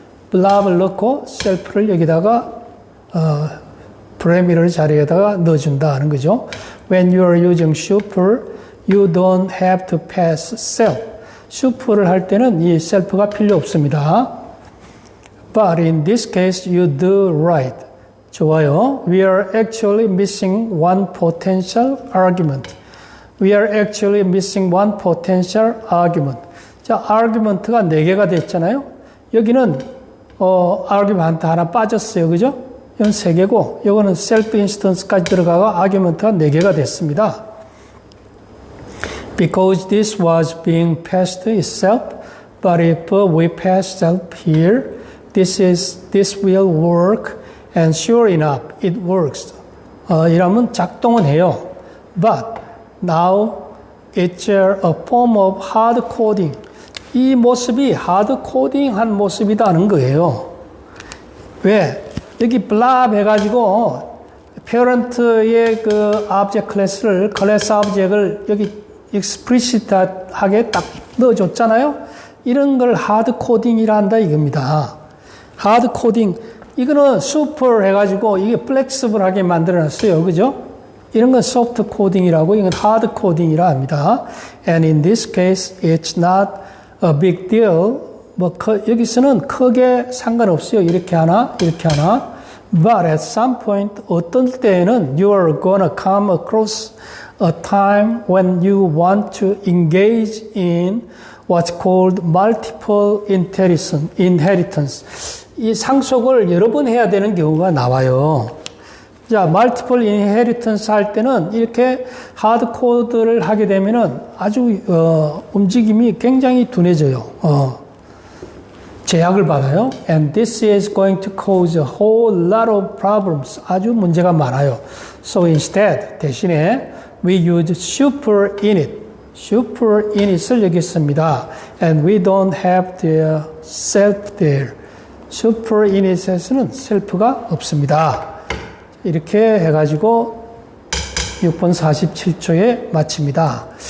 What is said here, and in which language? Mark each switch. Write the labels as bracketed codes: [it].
[ko] 블랍을 넣고 셀프를 여기다가 프라이머리 자리에다가 넣어준다 하는 거죠. [en] When you are using super, you don't have to pass self. [ko] super를 할 때는 이 self가 필요 없습니다. [en] But in this case, you do right. [ko] 좋아요. [en] We are actually missing one potential argument. We are actually missing one potential argument. [ko] 자, argument가 4개가 됐잖아요. 여기는 argument 하나 빠졌어요. 그죠? 이건 3개고, 이거는 self instance까지 들어가가 argument가 4개가 됐습니다. [en] Because this was being passed itself, but if we pass self here, this will work, and sure enough, it works. [ko] 이러면 작동은 해요. [en] But now it's a form of hard coding. [ko] 이 모습이 하드 코딩한 모습이다는 거예요. 왜? 여기 블랍 해가지고 parent의 그 object class를 class object을 여기 explicit하게 딱 넣어줬잖아요. 이런 걸 하드 코딩이라 한다 이겁니다. 하드 코딩 이거는 super 해가지고 이게 flexible하게 만들어놨어요. 그죠? 이런 건 soft 코딩이라고 이건 hard 코딩이라 합니다. [en] And in this case, it's not a big deal. [ko] 뭐 여기서는 크게 상관없어요. 이렇게 하나, 이렇게 하나. [en] But at some point, [ko] 어떤 때에는 [en] you are gonna come across a time when you want to engage in what's called multiple inheritance. [ko] 이 상속을 여러 번 해야 되는 경우가 나와요. 자, multiple inheritance 할 때는 이렇게 하드 코드를 하게 되면은 아주 움직임이 굉장히 둔해져요. 제약을 받아요. [en] And this is going to cause a whole lot of problems. [ko] 아주 문제가 많아요. [en] So instead, [ko] 대신에 [en] we use super init. [ko] super init을 여기 씁니다. [en] And we don't have the self there. [ko] super init에서는 self가 없습니다. 이렇게 해가지고 6번 47초에 마칩니다.